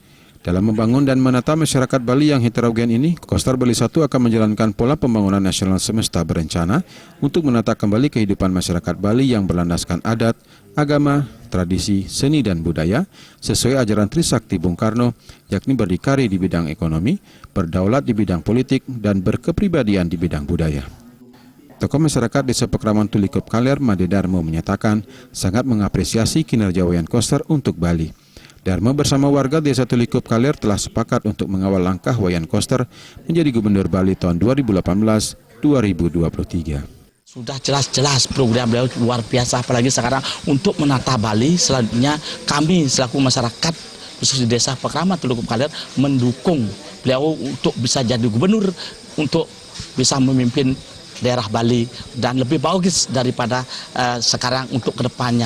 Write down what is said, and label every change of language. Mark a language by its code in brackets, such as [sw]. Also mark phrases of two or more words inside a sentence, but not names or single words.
[id] Dalam membangun dan menata masyarakat Bali yang heterogen ini, Koster Bali 1 akan menjalankan pola pembangunan nasional semesta berencana untuk menata kembali kehidupan masyarakat Bali yang berlandaskan adat, agama, tradisi, seni dan budaya sesuai ajaran Trisakti Bung Karno, yakni berdikari di bidang ekonomi, berdaulat di bidang politik, dan berkepribadian di bidang budaya. Tokoh masyarakat Desa Pekraman Tulikup Kaler, Made Darmo, menyatakan sangat mengapresiasi kinerja Wayan Koster untuk Bali. Darmo bersama warga Desa Tulikup Kaler telah sepakat untuk mengawal langkah Wayan Koster menjadi Gubernur Bali tahun 2018-2023. Sudah jelas-jelas program beliau luar biasa, apalagi sekarang untuk menata Bali. Selanjutnya kami selaku masyarakat khusus di Desa Pekraman Tulikup Kaler mendukung beliau untuk bisa jadi gubernur, untuk bisa memimpin daerah Bali dan lebih bagus daripada sekarang untuk kedepannya.